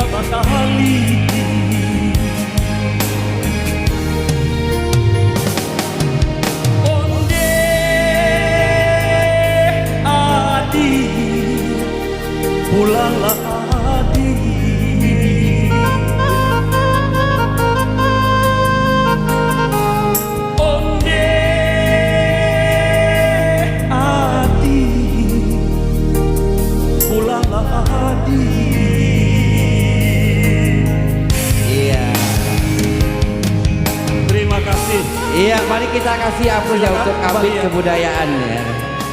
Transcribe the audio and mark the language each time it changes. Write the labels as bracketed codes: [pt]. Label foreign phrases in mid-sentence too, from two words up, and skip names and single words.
[id] sekali. Onde Adi, pulanglah Adi. Onde Adi, pulanglah Adi. Iya. Terima kasih. Iya, mari kita kasih aplaus ya untuk kabit Bahagia. kebudayaan ya.